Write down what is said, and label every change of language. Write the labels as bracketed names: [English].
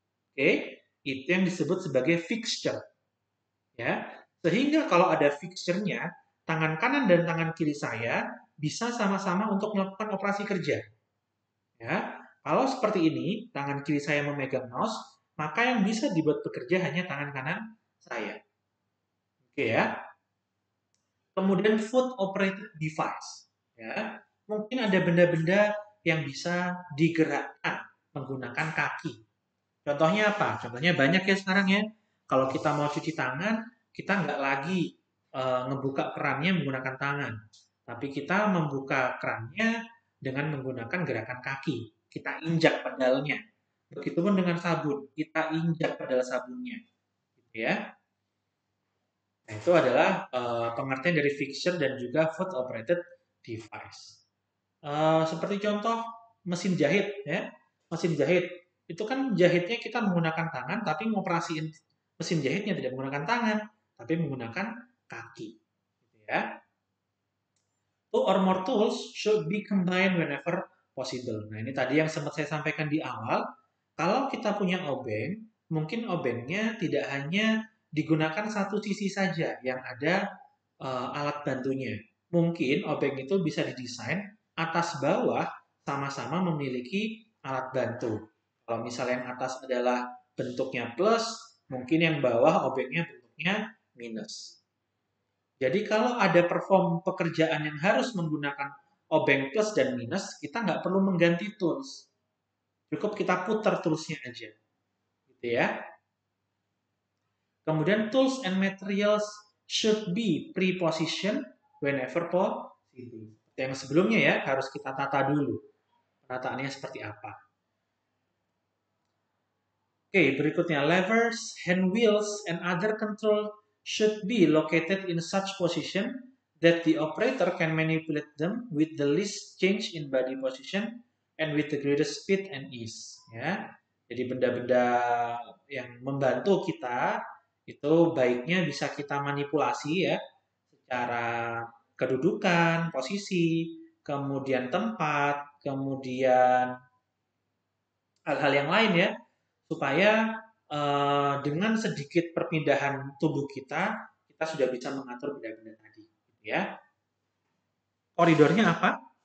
[Indonesian] Oke, itu yang disebut sebagai fixture. Ya, sehingga kalau ada fixture-nya, tangan kanan dan tangan kiri saya bisa sama-sama untuk melakukan operasi kerja. Ya, kalau seperti ini, tangan kiri saya memegang mouse, maka yang bisa dibuat bekerja hanya tangan kanan saya. Oke ya. Kemudian foot operated device. Ya, mungkin ada benda-benda yang bisa digerakkan menggunakan kaki. Contohnya apa? Contohnya banyak ya sekarang ya. Kalau kita mau cuci tangan, kita nggak lagi ngebuka kerannya menggunakan tangan. Tapi kita membuka kerannya dengan menggunakan gerakan kaki. Kita injak pedalnya. Begitupun dengan sabun. Kita injak pedal sabunnya. Gitu ya. Nah, itu adalah pengertian dari fixture dan juga foot operated device. Seperti contoh mesin jahit ya. Mesin jahit itu kan jahitnya kita menggunakan tangan, tapi ngoperasiin mesin jahitnya tidak menggunakan tangan, tapi menggunakan kaki. Gitu ya. [English] Two or more tools should be combined whenever possible. [Indonesian] Nah, ini tadi yang sempat saya sampaikan di awal. Kalau kita punya obeng, mungkin obengnya tidak hanya digunakan satu sisi saja yang ada alat bantunya. Mungkin obeng itu bisa didesain atas bawah sama-sama memiliki alat bantu. Kalau misalnya yang atas adalah bentuknya plus, mungkin yang bawah obengnya bentuknya minus. Jadi kalau ada perform pekerjaan yang harus menggunakan obeng plus dan minus, kita nggak perlu mengganti tools. Cukup kita putar toolsnya aja. Gitu ya. Kemudian [English] tools and materials should be pre-positioned whenever possible. [Indonesian] Yang sebelumnya ya, harus kita tata dulu. Penataannya seperti apa. [English] Oke, berikutnya levers, hand wheels, and other control should be located in such position that the operator can manipulate them with the least change in body position and with the greatest speed and ease. [Indonesian] Ya, jadi benda-benda yang membantu kita itu baiknya bisa kita manipulasi ya secara kedudukan, posisi, kemudian tempat, kemudian hal-hal yang lain ya, supaya dengan sedikit perpindahan tubuh kita sudah bisa mengatur benda-benda tadi. Gitu ya. Koridornya apa?